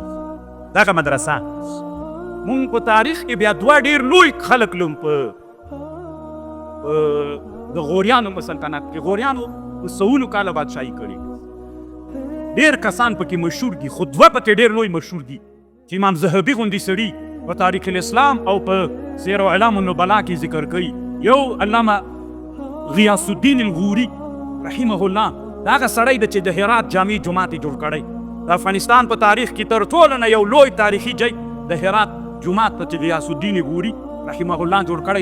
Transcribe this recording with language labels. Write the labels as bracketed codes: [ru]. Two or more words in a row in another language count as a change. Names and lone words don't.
[ps] دغه مدرسه مونږ په تاریخ کې بیا دوه ډېر لوی خلک لوم په د غوریانو په سلطنت کې. غوریانو په سلو کاله بادشاهي کړې. ډېر کسان پکې مشهور دي، خو دوه پکې ډېر لوی مشهور دي چې امام ذهبي غوندې سړي په تاریخ الاسلام او په سیر و اعلام النبلا کې ذکر کوي. یو علامه غیاث الدین الغوري [ar] رحمه الله، [ps] دا هغه سړی ده چې د هرات جامع جومات یې جوړ کړی. د افغانستان په تاریخ کې تر ټولو نه یو لوی تاریخي ځای د هرات جومات ته چې غیاث الدین غوري [ar] رحمه الله [ps] جوړ کړی.